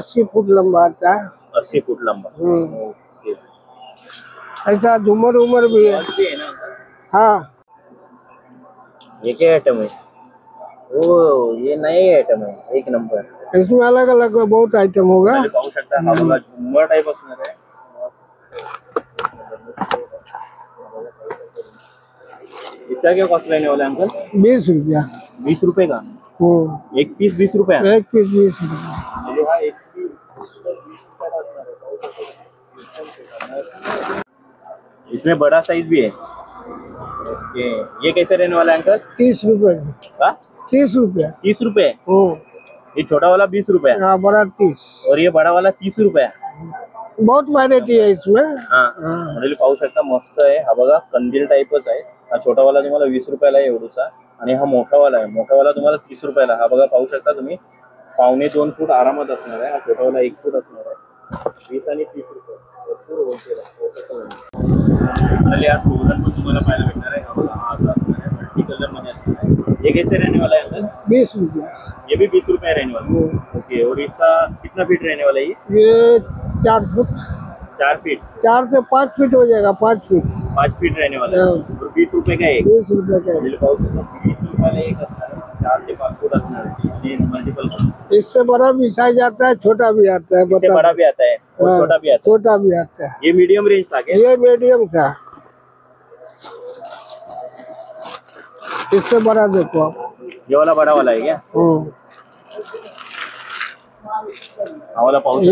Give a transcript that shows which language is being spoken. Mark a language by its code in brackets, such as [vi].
[hi] 80 foot लंबा आता है। 80 फुट लंबा। ओके ऐसा झूमर उमर भी है। भी है ना? हाँ ये क्या आइटम है? ओ ये नए आइटम है, एक नंबर। इसमें अलग अलग बहुत आइटम होगा। पाहू शकता हा बघा झुंबर टाइप असणार आहे। इसका क्या कॉस्ट रहने वाला है अंकल? 20 रुपया। 20 रुपए का एक पीस। 20 रुपया एक पीस 20 रुपया। एक पीस। इसमें बड़ा साइज भी है। ओके ये कैसे रहने वाला है अंकल? 30 रुपए। 30 रुपया। 30 रुपए। ये छोटा वाला 20 रुपया। हाँ बड़ा 30। और ये बड़ा वाला 30 रुपया। बहुत व्हरायटी है इसमें। [mr] म्हणजे पाहू शकता मस्त आहे। हा बघा कंदील टाइपच आहे। हा छोटा वाला तुम्हाला 20 रुपयाला आहे एवढूसा, आणि हा मोठा वाला आहे। मोठा वाला तुम्हाला 30 रुपयाला। हा बघा पाहू शकता तुम्ही 1.25-2 फूट आरामात असणार आहे। हा छोटा वाला 1 फूट असणार आहे। 20 आणि 30 रुपये भरपूर होलसेल आहे। यार तोरण पण तुम्हाला पाहायला भेटणार आहे। हा बघा हा असा असणार आहे, मल्टी कलर मध्ये असणार आहे। [hi] ये कैसे रहने वाला है अंकल? 20 रुपया। ये भी 20 रुपया रहने वाला है। ओके और इसका कितना फीट रहने वाला है? ये 4 फुट। 4 फीट 4 से 5 फीट हो जाएगा, 5 फीट। 5 फीट रहने वाला है हाँ। और 20 रुपये का एक 20 रुपए का है। [mr] 20 रुपयाला एक असणार आहे 4 ते 5 फूट असणार आहे आणि मल्टिपल [hi] इससे बड़ा भी साइज आता है, छोटा भी आता है। इससे बड़ा भी आता है और हाँ, छोटा भी आता छोटा भी आता है। है ये मीडियम रेंज था क्या ये मीडियम था, इससे बड़ा देखो आप। ये वाला बड़ा वाला है क्या [mr] हा वाला पाहू शकता